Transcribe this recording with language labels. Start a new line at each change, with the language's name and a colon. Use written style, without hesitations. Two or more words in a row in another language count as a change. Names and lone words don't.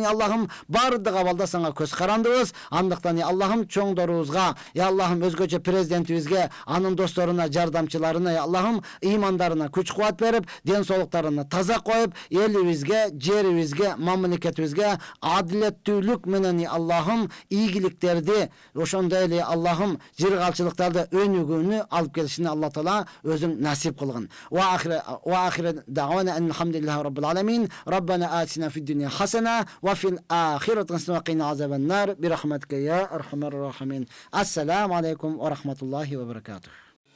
Kyrgyz: Я Аллахым, бардык абалда сага көз карандыбыз. Андыктан я Аллахым, чоңдорубузга, я Аллахым, өзгөчө президентибизге, анын досторуна, жардамчыларына, я Аллахым, имандарына күч кубат берип, ден соолуктарына таза коюп, элибизге, жерибизге, мамлекетибизге адилеттүүлүк менен, я Аллахым, ийгиликтерди, ошондой эле Аллахым, жыргалчылыктарды өнүгүүнү алып келишини Алла Таала өзүң насип кылгын.
Arabic: وآخر دعوانا الحمد لله رب العالمين. ربنا آتنا في الدنيا حسنة وفي الآخرة حسنة وقنا عذاب النار برحمتك يا أرحم الراحمين. السلام عليكم ورحمة الله وبركاته.